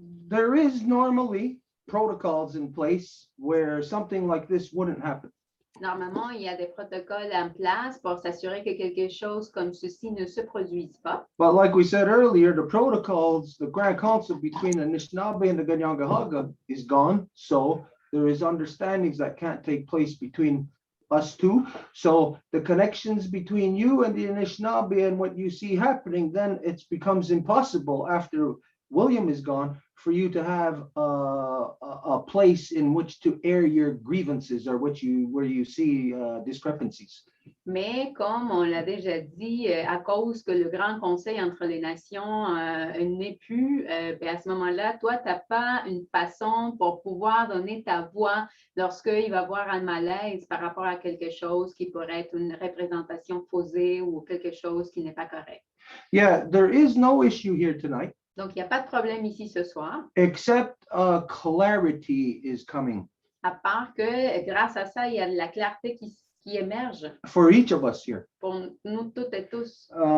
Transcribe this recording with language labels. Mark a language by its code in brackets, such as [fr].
[en] There is normally protocols in place where something like this wouldn't happen. [fr] Normalement, il y a des protocoles en place pour s'assurer que quelque chose comme ceci ne se produise pas. [en] But like we said earlier, the protocols, the Grand Council between the Anishinaabe and the Ganyangahaga is gone. So there is understandings that can't take place between us two. So the connections between you and the Anishinaabe and what you see happening, then it becomes impossible after William is gone for you to have a place in which to air your grievances or where you see discrepancies. [fr] Mais comme on l'a déjà dit, à cause que le grand conseil entre les nations n'est plus, à ce moment-là, toi, tu n'as pas une façon pour pouvoir donner ta voix lorsqu'il va y avoir un malaise par rapport à quelque chose qui pourrait être une représentation faussée ou quelque chose qui n'est pas correct. [en] Yeah, there is no issue here tonight. [fr] Donc, il n'y a pas de problème ici ce soir, [en] except clarity is coming [fr] à part que grâce à ça, il y a de la clarté qui émerge [en] for each of us here. [fr] pour nous toutes et tous.